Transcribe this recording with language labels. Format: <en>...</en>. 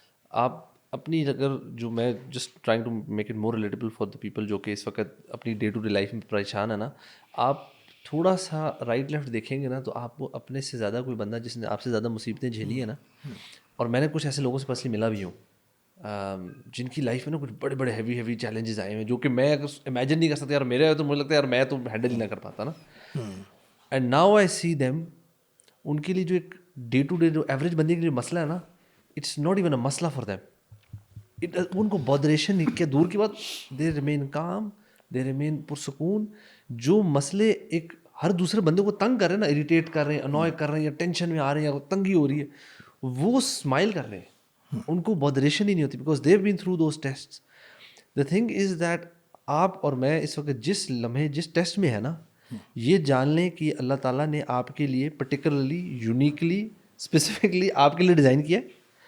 <ur>آپ اپنی اگر جو میں</ur> <en>just trying to make it more relatable for the people</en> <ur>جو کہ اس وقت اپنی ڈے ٹو ڈے لائف میں پریشان ہے نا, آپ تھوڑا سا رائٹ لیفٹ دیکھیں گے نا تو آپ کو اپنے سے زیادہ کوئی بندہ جس نے آپ سے زیادہ مصیبتیں جھیلی ہیں نا, اور میں نے کچھ ایسے لوگوں سے پرسنلی ملا بھی ہوں جن کی لائف میں نا کچھ بڑے بڑے ہیوی چیلنجز آئے ہیں جو کہ میں اگر امیجن نہیں کر سکتا یار, میرے تو مجھے لگتا ہے یار میں تو ہینڈل ہی نہ کر پاتا نا.</ur> <en>and now I see them,</en> <ur>ان کے لیے جو ایک ڈے ٹو ڈے جو ایوریج بندے کے لیے مسئلہ ہے نا,</ur> <en>It's not even a مسئلہ for them.</en> <ur>ان کو بودریشن کیا دور کی بات,</ur> <en>They remain calm, they remain پرسکون.</en> <ur>جو مسئلے ایک ہر دوسرے بندے کو تنگ کر رہے ہیں نا, اریٹیٹ کر رہے ہیں, انوائے کر رہے ہیں, یا ٹینشن میں آ رہے ہیں, یا تنگی ہو رہی ہے, وہ اسمائل کر رہے ہیں, ان کو بودریشن ہی نہیں ہوتی,</ur> <en>Because they have been through those tests. The thing is that</en> <ur>آپ اور میں اس وقت جس لمحے جس ٹیسٹ میں ہے نا, یہ جان لیں کہ اللہ تعالیٰ نے آپ کے لیے پرٹیکولرلی یونیکلی اسپیسیفکلی آپ کے لیے ڈیزائن کیا ہے.</ur>